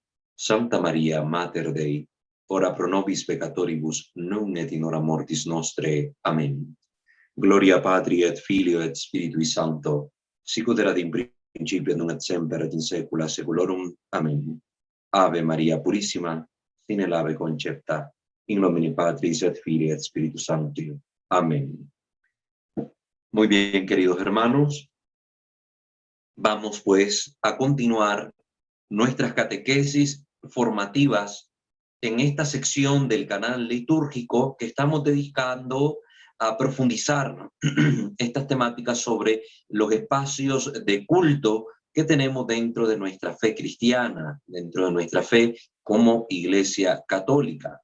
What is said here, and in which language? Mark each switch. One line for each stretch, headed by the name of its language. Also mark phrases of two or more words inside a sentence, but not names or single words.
Latin: Santa Maria, Mater Dei, ora pro nobis peccatoribus, nun et in hora mortis nostre.
Spanish: Amén.
Latin: Gloria Patri et Filio et Spiritui Sancto, sicut erat in principio et nunc et semper et in saecula saeculorum.
Spanish: Amén.
Latin: Ave Maria Purissima, sine labе concepta, in nomine Patris et Filii et Spiritus Sancti.
Spanish: Amén. Muy bien, queridos hermanos, vamos pues a continuar nuestras catequesis formativas en esta sección del canal litúrgico que estamos dedicando a profundizar estas temáticas sobre los espacios de culto que tenemos dentro de nuestra fe cristiana, dentro de nuestra fe como Iglesia Católica.